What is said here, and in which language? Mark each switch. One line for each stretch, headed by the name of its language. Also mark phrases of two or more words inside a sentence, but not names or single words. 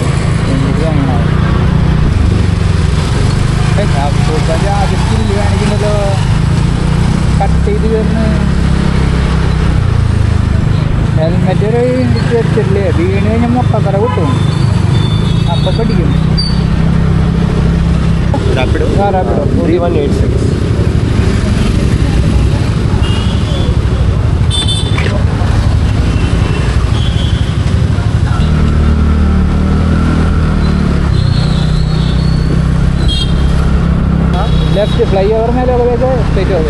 Malayalam: എനിക്ക് തോന്നണം ആദ്യം സ്കില്ല് കാണിക്കുന്നല്ലോ, കട്ട് ചെയ്ത് വരുന്നു. ഹെൽമെറ്റ് ഒരു വെച്ചിട്ടില്ലേ, വീണ് കഴിഞ്ഞാൽ മുട്ടക്കര കിട്ടും. അപ്പം പഠിക്കും. റാപ്പിഡോ 3186.
English: left fly over
Hindi: में लोगे तो स्ट्रेट हो